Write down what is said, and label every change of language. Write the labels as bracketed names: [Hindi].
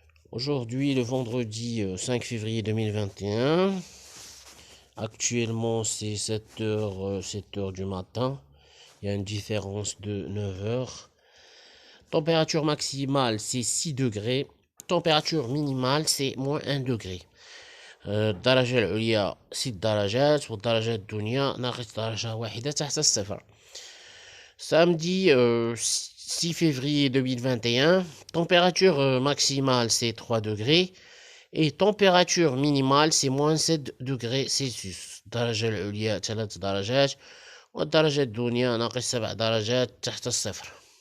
[French] Aujourd'hui, le vendredi 5 février 2021. Actuellement, c'est 7h du matin. Il y a une différence de 9 heures. Température maximale, c'est 6 degrés. Température minimale, c'est moins 1 degré. [Arabic] الدرجة العليا 6 درجات والدرجة الدنيا ناقص درجة واحدة تحت الصفر. [French] Samedi 6 février 2021, température maximale c'est 3 degrés et température minimale c'est moins 7 degrés Celsius. [Arabic] الدرجة العليا 3 درجات والدرجة الدنيا ناقص 7 درجات تحت الصفر.